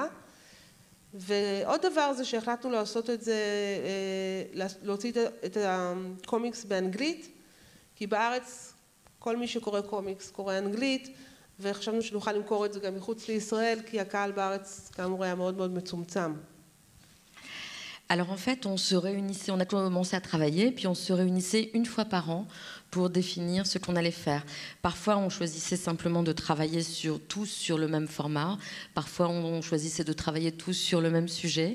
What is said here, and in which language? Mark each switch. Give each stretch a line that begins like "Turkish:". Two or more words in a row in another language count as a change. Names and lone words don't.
Hebrew: ועוד דבר זה שהחלטנו לעשות את זה, להוציא את הקומיקס באנגלית, כי בארץ כל מי שקורא קומיקס קורא אנגלית, וחשבנו שנוכל למכור את זה גם מחוץ לישראל, כי הקהל בארץ כאמור היה מאוד מאוד מצומצם.
French: Alors en fait, on se réunissait, on a commencé à travailler, puis on se réunissait une fois par an pour définir ce qu'on allait faire. Parfois, on choisissait simplement de travailler tous sur le même format. Parfois, on choisissait de travailler tous sur le même sujet.